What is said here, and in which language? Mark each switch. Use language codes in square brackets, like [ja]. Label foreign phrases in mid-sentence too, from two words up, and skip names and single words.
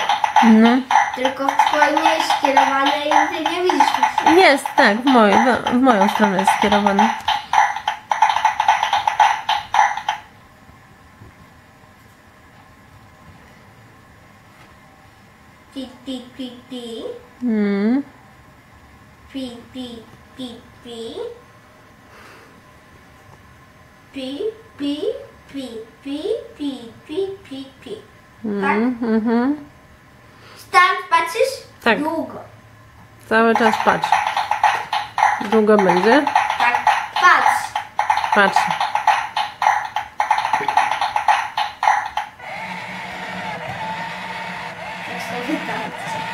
[pl] No. Tylko w twoje nie jest skierowane i ty nie widzisz już. Jest, tak, w moją stronę jest skierowany. Pi, pi, pi, pi. Mm. Pi, pi, pi, pi. Pi, pi, pi, pi, pi, pi, pi, pi. Tak? Mhm. Start, patrzysz? Tak. Długo. Cały czas patrz. Długo będzie? Tak, patrz. Patrz. Jak sobie patrzę.